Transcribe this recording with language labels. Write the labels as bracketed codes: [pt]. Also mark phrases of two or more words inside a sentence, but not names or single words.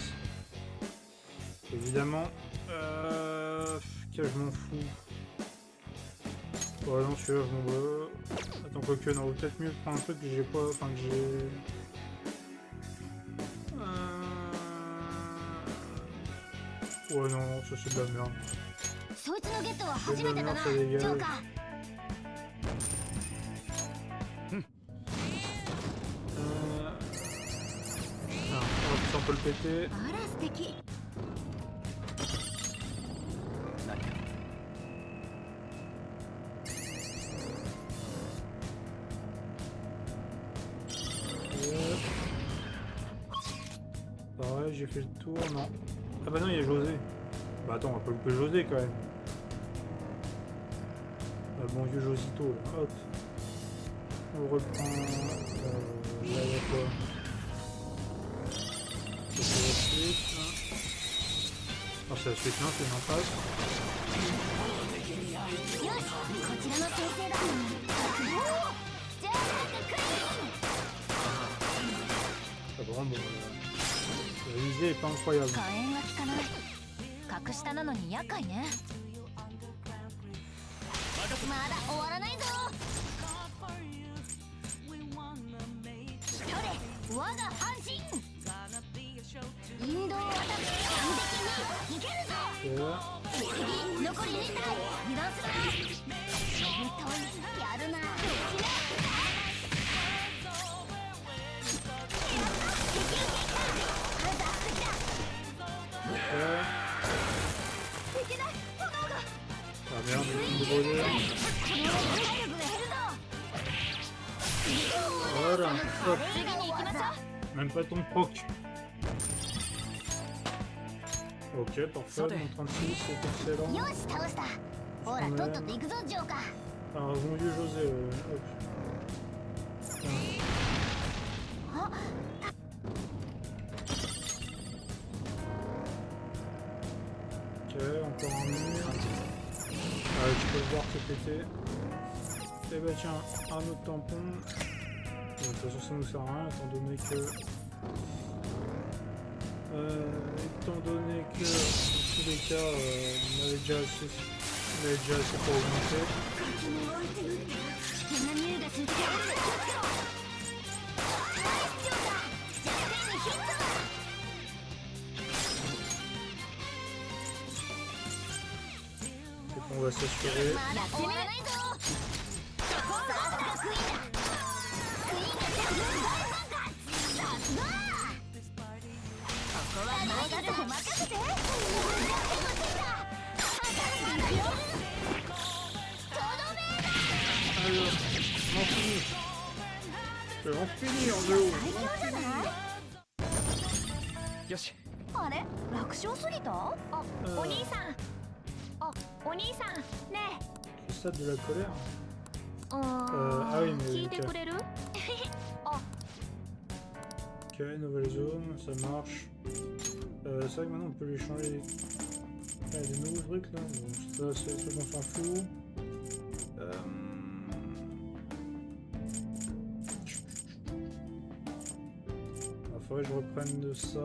[fr] Évidemment. Que je m'en fous. Ouais, non, celui-là, je m'en veux. Attends, quoique, non, peut-être mieux de prendre un truc que j'ai pas. Enfin, que j'ai. Ouais, non, ça c'est de la merde. [ja] そいつのゲットは [fr] C'est [ja] 初 [fr] de [ja] め [fr] la [ja] てだ [fr] merde, [ja] な [fr] ça [ja] ジョ [fr] dégage. [ja] ーカー [fr] Ah, on peut le péter. [ja] あら素敵 [fr] Pareil, j'ai fait le tour, non. Ah bah non, il y a José. Bah attends, on va pas louper José quand même. Ah, bon vieux Josito là, hop. On reprend... là, il y a quoi? Ça, c'est la suite, là. Non, c'est la suite, non, c'est une impasse. [ja] よしこちらの先生だおおジャーカークイーン [fr] Ah bon, bon, la visée est pas incroyable. [ja] 火炎が効かない格下なのに厄介ねまだ終わらないぞそれ我が半身引導アタック完璧にいけるぞ [fr] Et là, [ja] 残り2体油断するな本当にやるな [fr] ouais. [ja] いけない炎が [fr] Ah merde, il me brûlait. [ja] この体力が減るぞ [fr] Voilà, hop. [ja] 次に行きましょう [fr] Même pas ton proc. Ok, parfait, mon 36, c'est excellent. [ja] よし倒したほらとっとと行くぞジョーカー [fr] Alors, bon vieux José, hop. Ok, encore un mur. Ah, tu peux le voir se péter. Et bah tiens, un autre tampon. Bon, de toute façon, ça nous sert à rien, étant donné que... étant donné que, dans tous les cas, on avait déjà assez pour augmenter. [ja] 危険な匂いがする気がするナイスジョーカー弱点にヒットだ [fr] Donc on va s'assurer. [ja] まだ終わらないぞさすがクイーンだクイーンが全部大爆発さすがここは任せて任せて弱点をついた頭がいけるとどめ [fr] Alors, on finit. On finit en deux. [ja] 最強じゃないよしあれ楽勝すぎたあ、お兄さんあ、お兄さんね [fr] Le stade de la colère. え ah oui, mais [ja] 聞いてくれるあ [fr] Ok, nouvelle zone, ça marche. C'est vrai que maintenant on peut lui changer des nouveaux trucs là. Bon, ça, c'est ce qu'on s'en fout. Il faudrait que je reprenne de ça.